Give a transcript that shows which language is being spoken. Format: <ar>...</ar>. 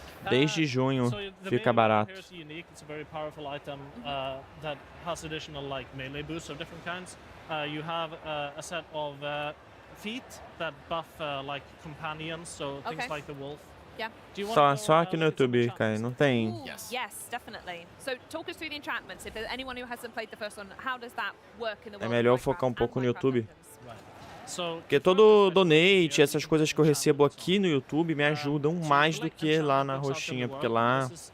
<pt>Desde junho fica barato.</pt> <en>It's unique. It's a very powerful item that has additional like melee boosts of different kinds. You have a set of feet that buff like companions, so things like the wolf. Yeah.</en> <pt>Só aqui no YouTube, cara, não tem.</pt> <en>Yes, definitely. So talk us through the enchantments. If there's anyone who hasn't played the first one, how does that work in the world?</en> <pt>É melhor focar pouco no YouTube. Porque todo donate, essas coisas que eu recebo aqui no YouTube me ajudam mais do que lá na roxinha, porque lá...</pt>